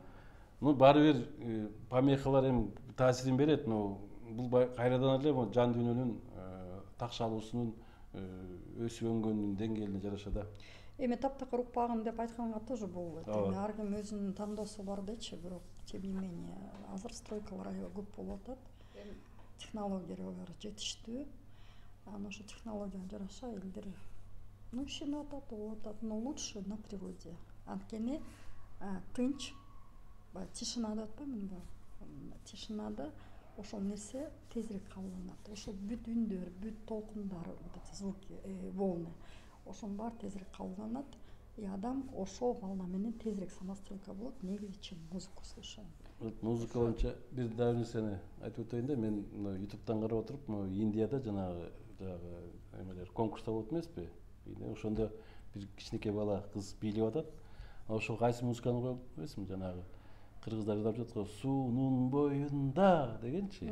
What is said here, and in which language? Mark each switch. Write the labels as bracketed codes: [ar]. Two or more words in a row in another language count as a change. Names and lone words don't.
[ky] Баары бир помехалар эми таасирин берет, бул кайрадан эле жан дүйнөнүн такшалуусунун өсүп өнгөнүнүн деңгээлине жараша да. Эми таптакыр укпагын деп айтканга тоже болбойт. Ар ким өзүнүн тандоосу бар дечи, бирок [ru] тем не менее [ky] азыр стройкалар аябай көп болуп атат. Технологиялар жетиштүү. Анан ошо технологияга жараша элдер ишенип атат, болуп атат, [ru] но лучше на природе. [ky] Анткени тынч, тишина деп атпаймынбы? Тишинада ошол нерсе тезирээк кабылданат. Ошол бүт үндөр, бүт толкундар, [ru] звуки, волны, [ky] ошонун баары тезирээк кабылданат. И адам ошол волна менен тезирээк сонастройка болот, негизи [ru] чем музыку слушаем. [ky] Музыка боюнча бир дагы нерсени айтып өтөйүн да, мен ютубтан карап отуруп, Индияда жанагы эмелер конкурстар болот эмеспи? Ошондо бир кичинекей бала кыз бийлеп атат. Ошол кайсы музыканы коюп эмеспи? Жанагы кыргыздар ыйлап жатат го, суунун боюнда дегенчи.